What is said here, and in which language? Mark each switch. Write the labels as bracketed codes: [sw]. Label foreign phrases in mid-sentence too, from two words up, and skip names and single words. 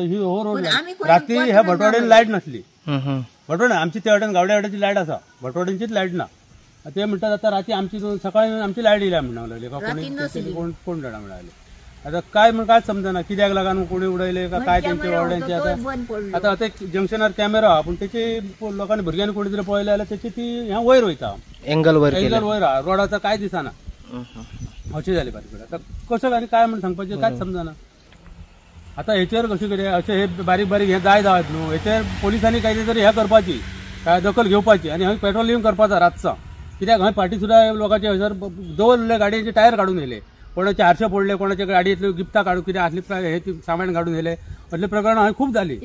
[kok] ही हो रोड रात्री ह्या भटवाड्यान लाईट नसली। भटवाड्या आमची त्या वाटेन गावड्या वाड्याची लाईट असा, भटवाड्यांचीच लाईट ना। [mr] ते म्हणतात आता रात्री आमची सकाळी आमची लाईट येईल म्हणावं लागले का कोणी कोण जाणार म्हणाले। [kok] आता काय म्हणून काय समजा कित्याक लागून कोणी उडयले का काय त्यांच्या वाड्यांचे। आता आता जंक्शनार कॅमेरा पण त्याचे लोकांनी भुरग्यांनी कोणी जर पळयले जाल्यार त्याची ती ह्या वयर वयता एंगल वयर [mr] रोडाचा काय दिसाना अशी झाली पाहिजे। [kok] आता कसं आणि काय म्हणून सांगपाचे कांयच समजना। आता हेचेर कशें कितें अशें हे बारीक बारीक हे जाय जावत न्हू, हेचेर पोलिसांनी कांय तरी हे करपाची काय दखल घेवपाची आणि हय पेट्रोलिंग करपाचा रातचा। कित्याक हय फाटी सुद्धा लोकांचे हयसर दवरलेले गाडयांचे टायर काढून येले, कोणाचे आरशे फोडले, कोणाच्या गाडयेतले गिफ्टां काढून कितें असली हे सामान काढून येले असले प्रकरणां हय खूप झाली।